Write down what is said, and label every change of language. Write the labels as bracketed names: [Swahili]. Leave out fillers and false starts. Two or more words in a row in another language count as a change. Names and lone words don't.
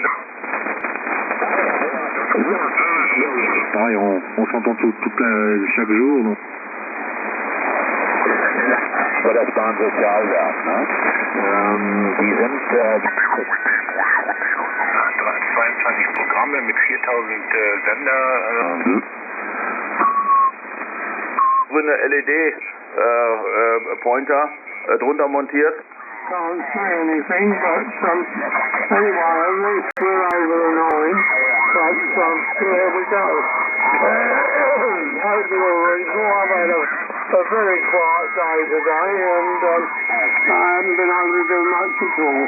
[French] Pareil, on s'entend chaque jour. Donc. [German] So, das waren Sozialwerk, ne? Die sind... 22 Programme mit 4000 Sender. Eine LED-Pointer drunter montiert. [English] Can't say anything, but anyway, at least we're over the 9, but there we go. Hope you're reasonable. I've had a very quiet day today, and I haven't been able to do much at all.